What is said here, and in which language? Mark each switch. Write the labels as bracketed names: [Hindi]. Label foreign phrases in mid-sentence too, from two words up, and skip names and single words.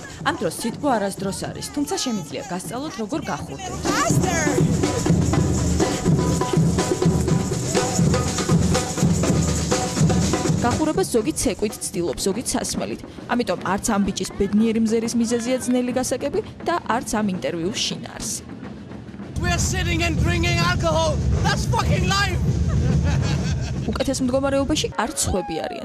[Georgian] ამ დროს სიტყვა არასდროს არის, თუმცა შემიძლია გასწავლოთ როგორ გახურდეთ. გახურებას ზოგი ცეკვით ცდილობს, ზოგი სასმელით. ამიტომ არც ამ ბიჭის ბედნიერი მზერის მიზეზია ძნელი გასაგები და არც ამ ინტერვიუს შინაარსი. [English] We're sitting and drinking alcohol. That's fucking life. [Georgian] უკეთეს მდგომარეობაში არც სხვები არიან.